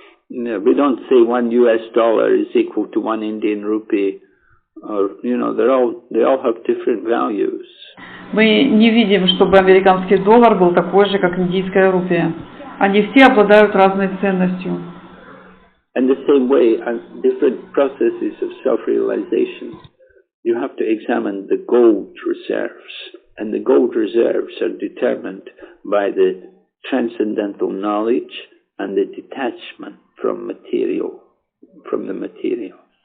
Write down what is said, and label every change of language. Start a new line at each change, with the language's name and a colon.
English: Yeah, we don't say $1 is equal to 1 Indian rupee, or you know, they all have different values.
Russian: Мы не видим, чтобы американский доллар был такой же, как индийская рупия. Они все обладают разной ценностью.
English: And the same way, on different processes of self-realization, you have to examine the gold reserves. And the gold reserves are determined by the transcendental knowledge and the detachment from the material.